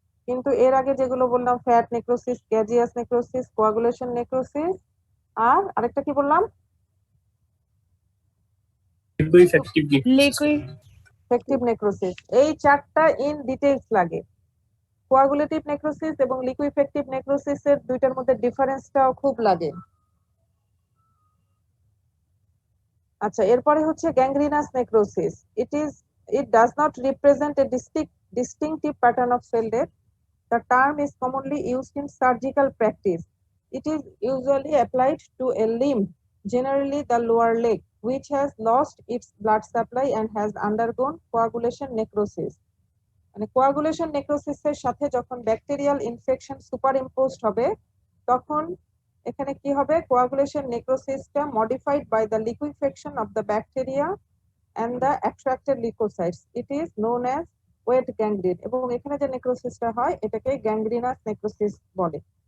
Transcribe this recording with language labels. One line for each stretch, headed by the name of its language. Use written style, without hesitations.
Bangla: কিন্তু এর আগে যেগুলো বললাম fat necrosis, গ্যাজিয়াস necrosis, coagulation necrosis, আর আরেকটা কি বললাম, ইফেক্টিভ নেক্রোসিস, এই চারটা ইন ডিটেইলস লাগে। কোয়াগুলেটিভ নেক্রোসিস এবং লিকুইফেক্টিভ নেক্রোসিসের দুইটার মধ্যে ডিফারেন্সটাও খুব লাগে। আচ্ছা, এরপরে হচ্ছে gangrenous necrosis.
English: It does not represent a distinctive pattern of cell death. The term is commonly used in surgical practice. It is usually applied to a limb, generally the lower leg, which has lost its blood supply and has undergone coagulation necrosis.
Bangla: মানে coagulation নেক্রোসিসের সাথে যখন bacterial infection superimposed হবে, তখন এখানে কি হবে, coagulation নেক্রোসিসটা
English: Modified by the liquefaction of the bacteria and the attracted leukocytes. It is known as wet gangrene,
Bangla: এবং এখানে যে নেক্রোসিসটা হয় এটাকে গ্যাংগ্রিনাস নেক্রোসিস বলে।